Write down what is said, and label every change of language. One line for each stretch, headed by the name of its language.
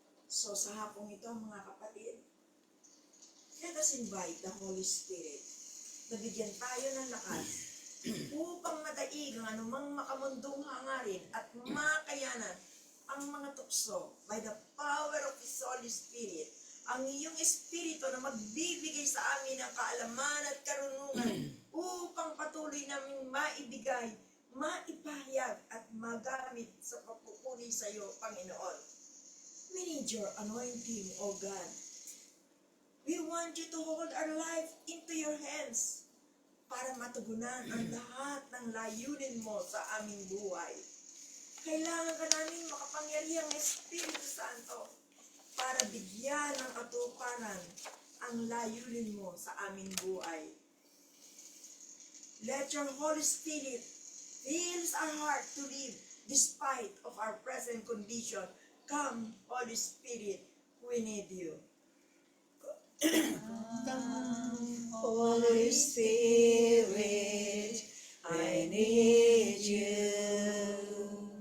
Filipino: So sa hapong ito, mga kapatid,
English: let us invite the Holy Spirit
Filipino: na bigyan tayo ng lakas upang madaig ang anumang makamundong hangarin at makayanan ang mga tukso
English: by the power of His Holy Spirit,
Filipino: ang iyong Espiritu na magbibigay sa amin ng kaalaman at karunungan upang patuloy namin maibigay, maipahayag at magamit sa papupuri sa iyo, Panginoon.
English: We need your anointing, O God. We want you to hold our life into your hands
Filipino: para matugunan ang lahat ng layunin mo sa aming buhay. Kailangan ka namin makapangyarihang Espiritu Santo para bigyan ng katuparan ang layunin mo sa aming buhay.
English: Let your Holy Spirit fill our heart to live despite of our present condition. Come, Holy Spirit, we need you. Holy Spirit, I need you.